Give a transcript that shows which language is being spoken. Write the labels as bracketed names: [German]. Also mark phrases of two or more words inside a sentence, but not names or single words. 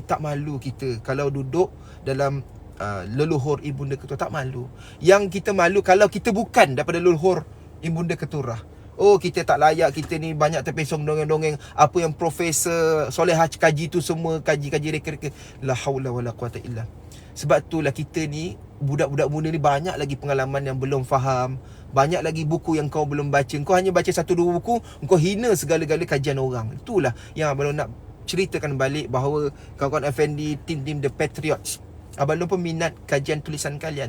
[Malay] Tak malu kita kalau duduk dalam leluhur ibunda Keturah, tak malu. Yang kita malu kalau kita bukan daripada leluhur ibunda Keturah. Oh, kita tak layak, kita ni banyak terpesong dongeng-dongeng. Apa yang Profesor Solehah kaji tu semua, kaji-kaji reka-reka. [Arabic] لا حول ولا قوة إلا. [Malay] Sebab itulah kita ni, budak-budak muda ni banyak lagi pengalaman yang belum faham. Banyak lagi buku yang kau belum baca. Kau hanya baca 1-2 buku, kau hina segala-gala kajian orang. Itulah yang Abang Long nak ceritakan balik, bahawa kawan-kawan Effendi, tim-tim The Patriots, Abang Long pun minat kajian tulisan kalian.